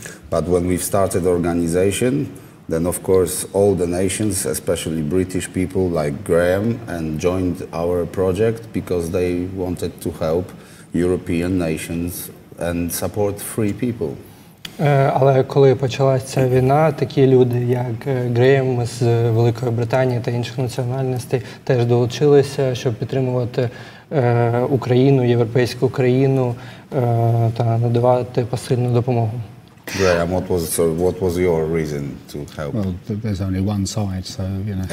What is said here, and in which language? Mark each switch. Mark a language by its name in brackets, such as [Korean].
[English] But when we've started the organization, then of course all the nations, especially British people like Graham, and joined our project because they wanted to help European nations and support free people. [Ukrainian] Але коли почалася ця війна, такі люди, як Греєм з Великої Британії та інших національностей, теж долучилися, щоб підтримувати Україну, європейську країну та надавати посильну допомогу. [English] Graham, what was your reason to help? Well, there's only one side, so you know.